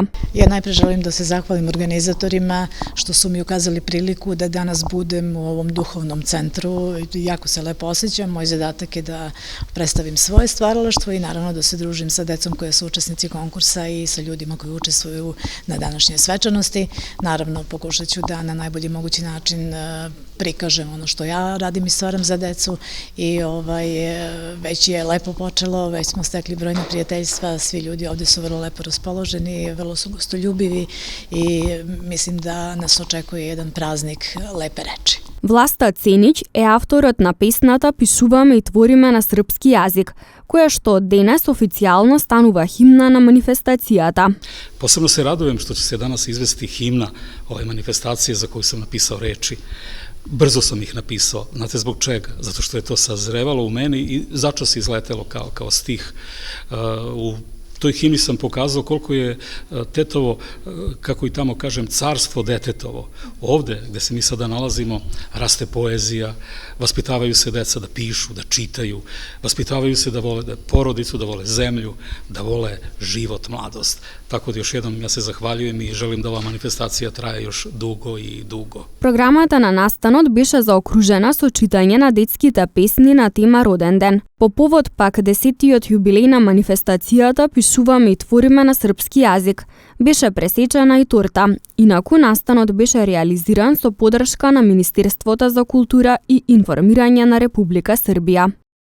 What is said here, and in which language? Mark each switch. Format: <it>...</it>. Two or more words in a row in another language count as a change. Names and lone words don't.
<sr>Ја најпред желим да се захвалим организаторима што су ми указали прилику да данас будем у овом духовном центру. Јако се лепо осеќам. Мој задатак е да представим своје стваралаштво и наравно да се дружим са децом кои се учесници конкурса и са људима кои учествуju на данашње свечаности. Наравно, покушаću да на најбољи могући начин prikažem ono što ja radim i stvaram za decu i već je lepo počelo, već smo stekli brojne prijateljstva, svi ljudi ovde su vrlo lepo raspoloženi, vrlo su gostoljubivi i mislim da nas očekuje jedan praznik lepe reči.</sr> <mk>Власта Цениć е авторот на песната Пишуваме и твориме на српски јазик, која што денес официјално станува химна на манифестацијата.</mk> <sr>Posebno se radujem što će se danas izvesti himna ove manifestacije za koju sam napisao reči. Brzo sam ih napisao, znate zbog čega? Zato što je to sazrevalo u meni i začas izletelo kao stih. U toj himni sam pokazao koliko je Tetovo, kako i tamo kažem, carstvo detetovo. Ovde, gde se mi sada nalazimo, raste poezija, vaspitavaju se deca da pišu, da čitaju, vaspitavaju se da vole porodicu, da vole zemlju, da vole život, mladost. Tako da još jednom ja se zahvaljujem i želim da ova manifestacija traje još dugo i dugo.</sr> <mk>Програмата на настанот беше заокружена со читање на детските песни на тема Роден ден. По повод пак 10-тиот јубилеј на манифестацијата Пишуваме и твориме на српски јазик, беше пресечена и торта. Инаку настанот беше реализиран со поддршка на Министерството за култура и информирање на Република Србија.</mk>